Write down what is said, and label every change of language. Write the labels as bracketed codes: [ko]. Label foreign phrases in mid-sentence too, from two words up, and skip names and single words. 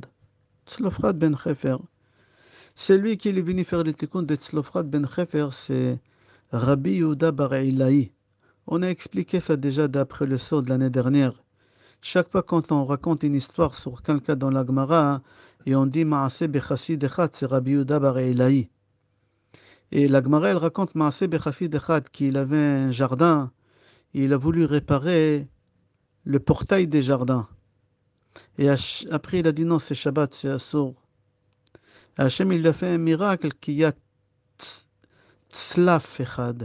[fr] Tzlofrad ben Chefer. Celui qui est venu faire le tikkun de Tzlofrad ben Chefer, c'est Rabbi Yehuda bar Ilaï. On a expliqué ça déjà d'après le saut de l'année dernière. Chaque fois quand on raconte une histoire sur quelqu'un dans la Gemara, et on dit [he] מעשה בחסיד אחד, [fr] c'est Rabbi Yehuda bar Ilaï. Et la Gemara, elle raconte [he] מעשה בחסיד אחד, [fr] qu'il avait un jardin, et il a voulu réparer le portail des jardins. Et après, il a dit non, c'est Shabbat, c'est Assour. Hachem, il a fait un miracle qu'il y a [he] צלף אחד.